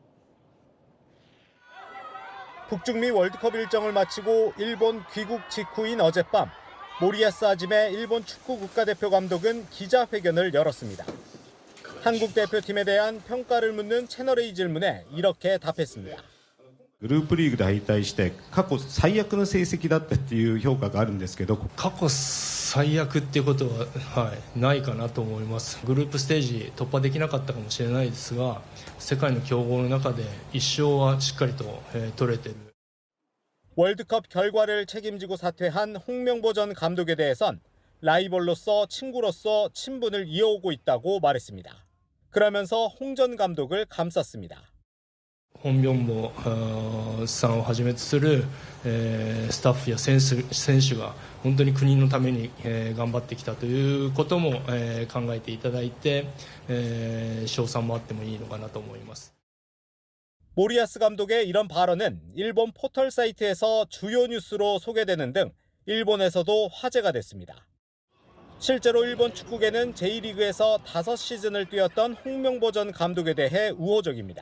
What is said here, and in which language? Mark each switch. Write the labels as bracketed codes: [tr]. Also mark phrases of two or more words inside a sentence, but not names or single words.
[ko] 북중미 월드컵 일정을 마치고 일본 귀국 직후인 어젯밤 모리아스 하지메 일본 축구 국가대표 감독은 기자회견을 열었습니다. 한국 대표팀에 대한 평가를 묻는 채널A 질문에 이렇게 답했습니다. [ja] グループリーグで敗退して過去最悪の成績だったっていう評価があるんですけど、過去最悪っていうことは、ないかなと思います。グループステージ突破できなかったかもしれないですが、世界の強豪の中で1勝はしっかりと、取れてる。 [ko] 월드컵 결과를 책임지고 사퇴한 홍명보 전 감독에 대해선 라이벌로서 친구로서 친분을 이어오고 있다고 말했습니다. 그러면서 홍 전 감독을 감쌌습니다. [ja] 本明坊さんをはじめとするスタッフや選手が本当に国のために頑張ってきたということも考えていただいて賞賛もあってもいいのかなと思います。 [ko] 모리아스 감독의 이런 발언은 일본 포털 사이트에서 주요 뉴스로 소개되는 등 일본에서도 화제가 됐습니다. 실제로 일본 축구계는 J리그에서 5시즌을 뛰었던 홍명보 전 감독에 대해 우호적입니다.